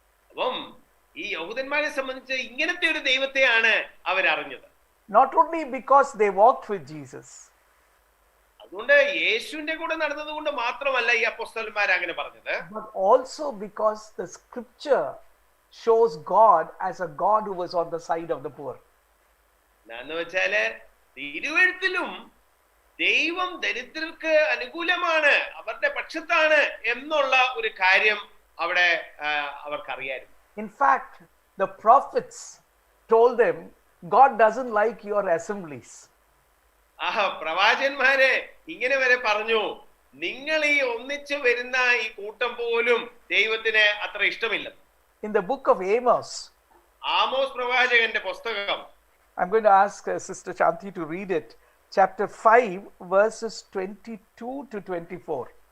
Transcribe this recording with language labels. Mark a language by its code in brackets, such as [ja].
[ml] അപ്പം ഈ യഹൂദന്മാരെ സംബന്ധിച്ച് ഇങ്ങനത്തെ ഒരു ദൈവത്തെയാണ് അവരറിഞ്ഞത്. [en] Not only because they walked with Jesus, [ml] അതുകൊണ്ട് യേശുവിന്റെ കൂടെ നടന്നത് കൊണ്ട് മാത്രമല്ല ഈ അപ്പോസ്തലന്മാർ അങ്ങനെ പറഞ്ഞത്, [en] but also because the scripture shows God as a God who was on the side of the poor. [ml] എന്ന് വെച്ചാല് തിരുവെഴുത്തിലും ദൈവം ദരിദ്രർക്ക് അനുകൂലമാണ്, അവരുടെ പക്ഷത്താണ് എന്നുള്ള ഒരു കാര്യം അവിടെ അവർക്കറിയായിരുന്നു. [en] In fact, the prophets told them, God doesn't like your assemblies. [ml] പ്രവാചകന്മാരെ ഇങ്ങനെ വരെ പറഞ്ഞു, നിങ്ങൾ ഈ ഒന്നിച്ചു വരുന്ന ഈ കൂട്ടം പോലും ദൈവത്തിന് അത്ര ഇഷ്ടമില്ല. [en] In the book of Amos, [ml] Amos പ്രവാചകന്റെ പുസ്തകം, [en] I'm going to ask Sister Shanti to read it, chapter 5 verses 22 to 24.